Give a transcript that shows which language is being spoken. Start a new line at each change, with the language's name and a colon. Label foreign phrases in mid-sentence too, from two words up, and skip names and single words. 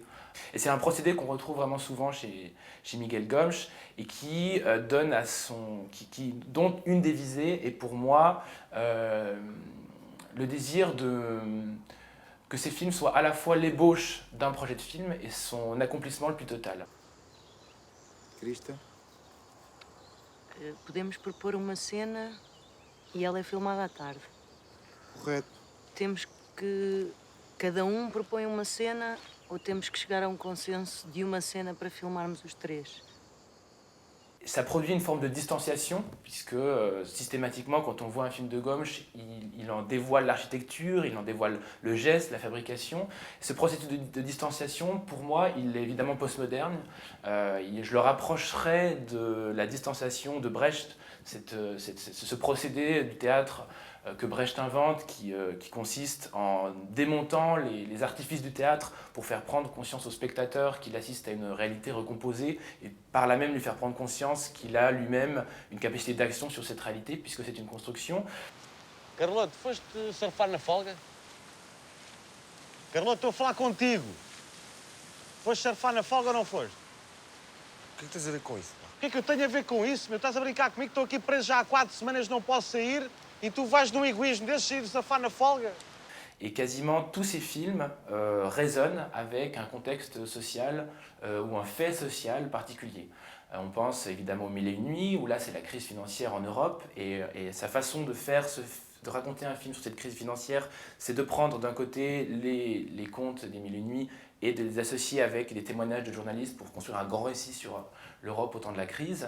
French: Et c'est un procédé qu'on retrouve vraiment souvent chez Miguel Gomes et qui dont une des visées est pour moi le désir que ces films soient à la fois l'ébauche d'un projet de film et son accomplissement le plus total. Krista?
Portuguese: Podemos propor uma cena e ela é filmada à tarde. Correto. Temos que cada propõe uma cena ou temos que chegar a consenso de uma cena para filmarmos os três?
French: Ça produit une forme de distanciation, puisque systématiquement, quand on voit un film de Gomes, il en dévoile l'architecture, il en dévoile le geste, la fabrication. Ce processus de distanciation, pour moi, il est évidemment postmoderne. Je le rapprocherais de la distanciation de Brecht, ce procédé du théâtre que Brecht invente, qui consiste en démontant les artifices du théâtre pour faire prendre conscience au spectateur qu'il assiste à une réalité recomposée et par là même lui faire prendre conscience qu'il a lui-même une capacité d'action sur cette réalité puisque c'est une construction.
Portuguese: Carloto, foste surfar na folga? Carloto, estou a falar contigo. Foste surfar na folga ou não foste? O que é que tens a ver com isso? O que é que eu tenho a ver com isso, meu? Estás a brincar comigo? Estou aqui preso já há 4 semanas, não posso sair.
French: Et tu vas d'un égoïsme
Portuguese: desses ir surfar na folga?
French: Et quasiment tous ces films résonnent avec un contexte social ou un fait social particulier. On pense évidemment aux Mille et une nuits, où là c'est la crise financière en Europe, et sa façon de raconter un film sur cette crise financière, c'est de prendre d'un côté les contes des Mille et une nuits et de les associer avec des témoignages de journalistes pour construire un grand récit sur l'Europe au temps de la crise.